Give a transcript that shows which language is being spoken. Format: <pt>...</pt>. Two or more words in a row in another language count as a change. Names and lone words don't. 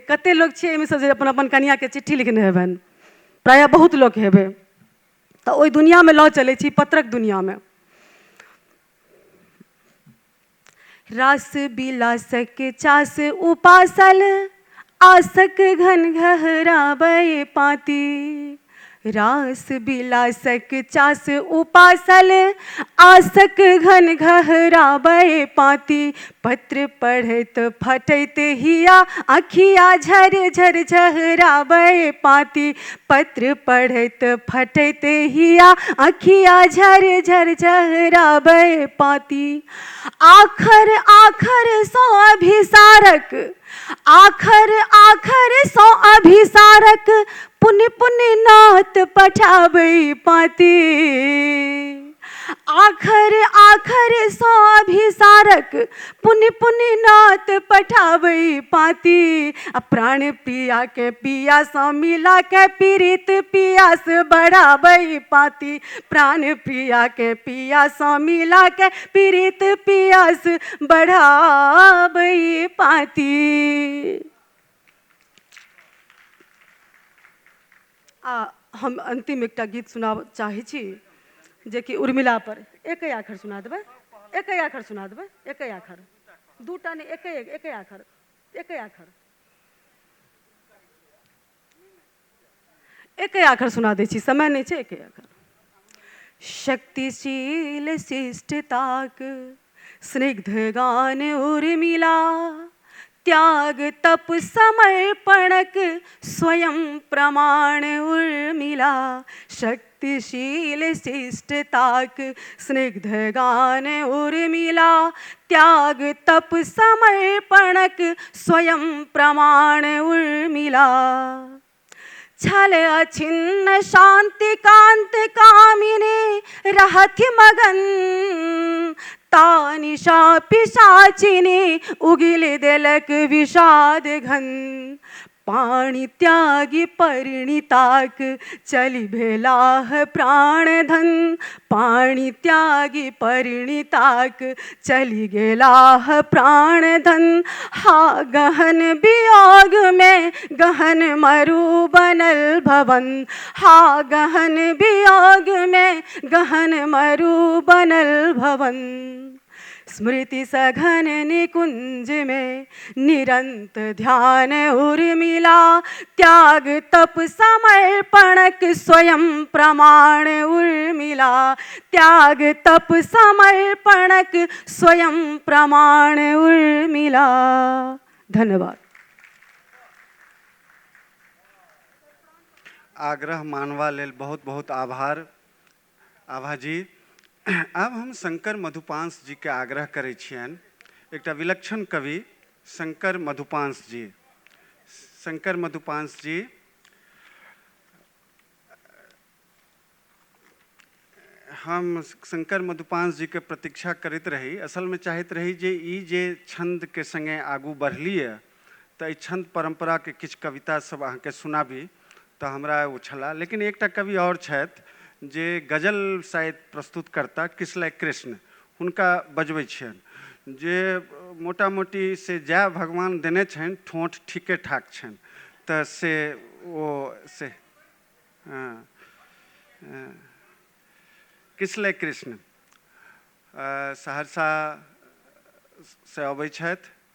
<mai>कते लोग छियै एहिमे से जे अपन अपन कनिया के चिट्ठी लिखने हेबनि, प्रायः बहुत लोग हेबै। तऽ ओहि दुनिया में लऽ चलै छी, पत्रक दुनिया में। रास बिलासक चास उपासल, आसक घन घहराबै पाती। रास बिलासक चास उपासल, आसक घन घहराबै पाती। पत्र पढ़ैत फटैत हिया आँखिया झर झर झहराबै पाती। पत्र पढ़ैत फटैत हिया आँखिया झर झर झहराबै पाती। आखर आखर सौ अभिसारक, आखर आखर सौ अभिसारक, पुनि पुनि नात पठाबै पाती। आखर आखर सौ अभिसारक, पुनि पुनि नात पठाबै पाती। आ प्राण पिया के पिया सँ मिला के पीड़ित पियास बढ़ाबै पाती। प्राण पिया के पिया सँ मिला के पीड़ित पियास बढ़ाबै पाती। हम अंतिम एकटा गीत सुनाब चाहै छी जे कि उर्मिला पर। एकै आखर सुना देबै, एकै आखर सुना देबै, एकै आखर, दूटा नहीं, एकै आखर, एकै आखर, एकै आखर सुना दै छी, समय नहीं छै, एकै आखर। शक्तिशील शिष्टताक स्निग्ध गान उर्मिला, त्याग तप समर्पणक स्वयं प्रमाण उर्मिला। भक्तिशील शिष्टताक स्निग्ध गान उर्मिला त्याग तप समर्पणक स्वयं प्रमाण उर्मिला छल अछिन्न शांति कांत कामिने रहति मगन तानिशा पिशाचिने उगिल देलक विषाद घन पाणि त्यागी परिणिताक चली भेलाह प्राण धन पाणि त्यागी परिणिताक चली गेलाह प्राण धन हा गहन वियोग में गहन मरु बनल भवन हा गहन वियोग में गहन मरु बनल भवन स्मृति सघन निकुंज में निरंत ध्यान उर्मिला त्याग तप समर्पणक स्वयं प्रमाण उर्मिला त्याग तप समर्पणक स्वयं प्रमाण उर्मिला। धन्यवाद। आग्रह मानवा लेल बहुत बहुत आभार आभा जी। अब हम शंकर मधुपांस जी के आग्रह करै छियनि, एकटा विलक्षण कवि शंकर मधुपांस जी। शंकर मधुपांस जी हम शंकर मधुपांस जी के प्रतीक्षा करैत रही। असल में चाहैत रही जे ई जे छंद के संगे आगू बढ़लिए तऽ ई छंद परंपरा के किछु कविता सब अहाँके सुनाबी तऽ हमरा ओ छला। लेकिन एकटा कवि और छथि जे गजल शायद प्रस्तुत करता किसलय कृष्ण, हुनका बजबै छियनि जे मोटा मोटी से जय भगवान देने छनि ठोंठ ठीके ठाक छनि तऽ से ओ से किसलय कृष्ण सहरसा से अबै छथि।</mai>